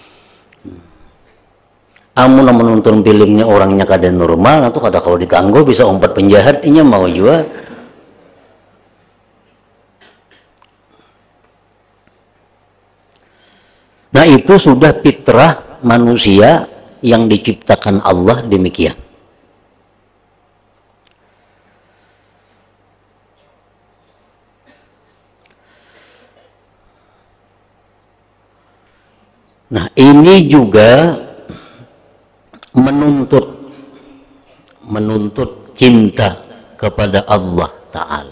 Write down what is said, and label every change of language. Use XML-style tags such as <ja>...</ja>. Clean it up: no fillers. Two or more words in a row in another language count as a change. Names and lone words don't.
<bjn>Amun menonton filmnya orangnya kada normal, atau kata kalau ditangguh bisa umpat penjahat, inya mau juga.</bjn> <id>Nah itu sudah fitrah manusia yang diciptakan Allah demikian. Nah ini juga menuntut cinta kepada Allah Ta'ala.</id>